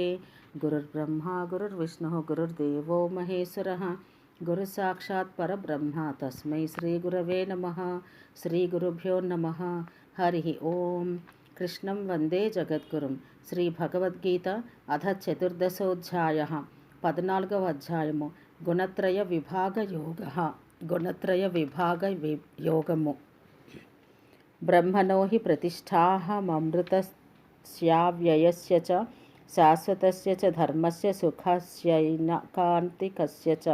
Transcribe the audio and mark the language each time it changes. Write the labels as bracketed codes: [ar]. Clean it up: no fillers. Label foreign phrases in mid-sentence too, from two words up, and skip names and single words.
[sa] गुरुर्ब्रह्मा गुरुर्विष्णुः गुरुर्देवो महेश्वरः गुरुसाक्षात् परब्रह्म तस्मै श्रीगुरवे नमः। श्रीगुरुभ्यो नमः। हरिः ओम्। कृष्णं वन्दे जगद्गुरुं। श्रीभगवद्गीता अथ चतुर्दशोऽध्यायः [te] 14వ అధ్యాయము గుణత్రయ విభాగ యోగము। [sa] బ్రహ్మణో హి ప్రతిష్ఠాహమమృతస్యావ్యయస్య చ శాశ్వతస్య చ ధర్మస్య సుఖస్యైనకాంతికస్య చ।